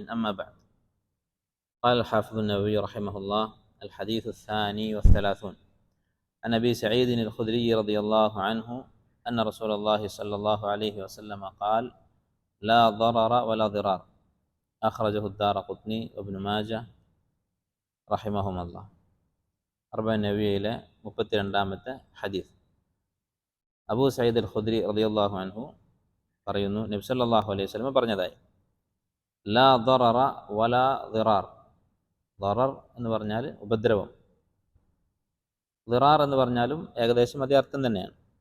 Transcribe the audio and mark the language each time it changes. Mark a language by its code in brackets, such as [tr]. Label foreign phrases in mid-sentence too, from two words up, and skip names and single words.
[ar] أما بعد، قال الحافظ النووي رحمه الله: الحديث الثاني والثلاثون عن أبي سعيد الخدري رضي الله عنه أن رسول الله صلى الله عليه وسلم قال: لا ضرر ولا ضرار، أخرجه الدارقطني وابن ماجه رحمهم الله. [ml] അർബഈൻ നബവിയിലെ 32-ാമത്തെ ഹദീസ്. അബൂ സഈദ് അൽ ഖുദ്രി [ar] رضي الله عنه [ml] പറയുന്നു, നബി [ar] صلى الله عليه وسلم [ml] പറഞ്ഞതായി: [ar] لا ضرر ولا ضرار. [ml] ദറർ എന്ന് പറഞ്ഞാൽ ഉപദ്രവം, ദിറാർ എന്ന് പറഞ്ഞാലും ഏകദേശം അതേ അർത്ഥം തന്നെയാണ്.